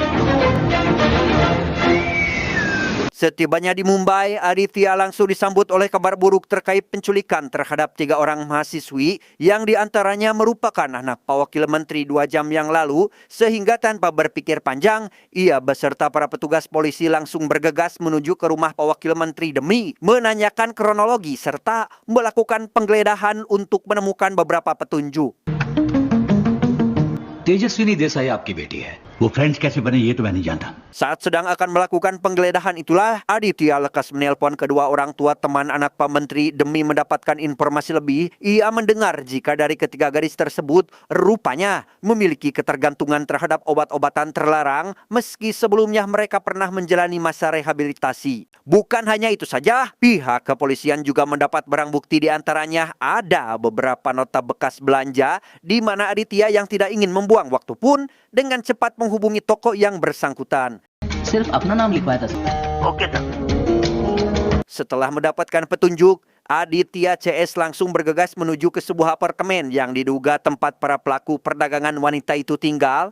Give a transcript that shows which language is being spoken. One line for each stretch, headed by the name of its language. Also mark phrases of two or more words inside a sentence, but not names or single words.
Indonesian: Setibanya di Mumbai, Aditya langsung disambut oleh kabar buruk terkait penculikan terhadap 3 orang mahasiswi yang diantaranya merupakan anak Pawakil Menteri 2 jam yang lalu, sehingga tanpa berpikir panjang, ia beserta para petugas polisi langsung bergegas menuju ke rumah Pawakil Menteri demi menanyakan kronologi serta melakukan penggeledahan untuk menemukan beberapa petunjuk.
Hindi: तेजस्विनी देसाई आपकी बेटी है। वो फ्रेंड्स कैसे बने ये तो मैं नहीं जानता।
Indonesian: Saat sedang akan melakukan penggeledahan itulah, Aditya lekas menelpon kedua orang tua teman anak Pak Menteri demi mendapatkan informasi lebih. Ia mendengar jika dari ketiga gadis tersebut rupanya memiliki ketergantungan terhadap obat-obatan terlarang meski sebelumnya mereka pernah menjalani masa rehabilitasi. Bukan hanya itu saja, pihak kepolisian juga mendapat barang bukti, di antaranya ada beberapa nota bekas belanja di mana Aditya yang tidak ingin membuang waktu pun dengan cepat menghubungi toko yang bersangkutan.
Hindi: सिर्फ अपना नाम लिखवाया था।
Indonesian: Oke, setelah mendapatkan petunjuk, Aditya CS langsung bergegas menuju ke sebuah apartemen yang diduga tempat para pelaku perdagangan wanita itu tinggal.